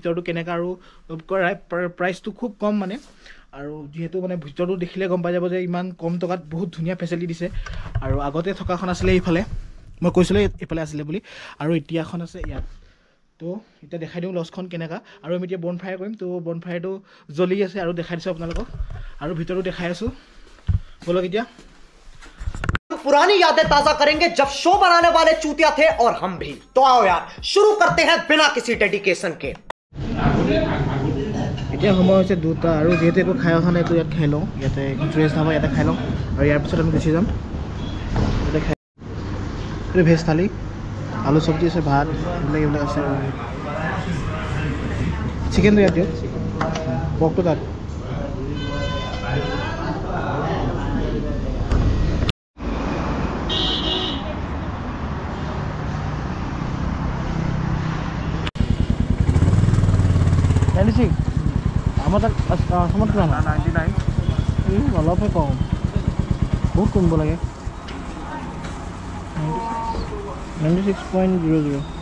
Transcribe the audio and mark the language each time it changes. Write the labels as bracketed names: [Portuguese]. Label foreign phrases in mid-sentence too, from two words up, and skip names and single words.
[Assamese] ভিতৰটো কেনেকা আৰু প্ৰাইসটো খুব কম মানে আৰু যেহেতু মানে ভিতৰটো দেখিলে গম পাই যাব যে ইমান কম টকাত বহুত ধুনিয়া ফেচিলিটি দিছে আৰু আগতে থকাখন আছিল এইফালে মই কৈছিলো এইফালে আছিল বুলি আৰু এতিয়াখন আছে ইয়াত তো এটা দেখাই দিম লছখন কেনেকা আৰু আমি এতিয়া বনফায়াৰ কৰিম তো বনফায়াৰটো জ্বলি আছে আৰু দেখাই দিছো আপোনালোকক আৰু ভিতৰটো দেখাই আছো বলক এতিয়া [Hindi] पुरानी यादें ताजा करेंगे जब शो बनाने वाले चूतिया थे और हम भी तो आओ यार शुरू करते हैं बिना किसी डेडिकेशन के [Assamese] এতিয়া সময় হৈছে দুটা আৰু যেহেতু একো খাই অহা নাই তো ইয়াত খাই লওঁ ইয়াতে ড্ৰেছ ধাবা ইয়াতে খাই লওঁ আৰু ইয়াৰ পিছত আমি গুচি যাম ইয়াতে খাই এইটো ভেজ থালি আলু চব্জি আছে ভাত এইবিলাক আছে চিকেনটো ইয়াত দিয়ক পৰ্কটো তাত আমার তাক সমত কিমান 99 অলপহে কম বহুত কমিব লাগে 96.00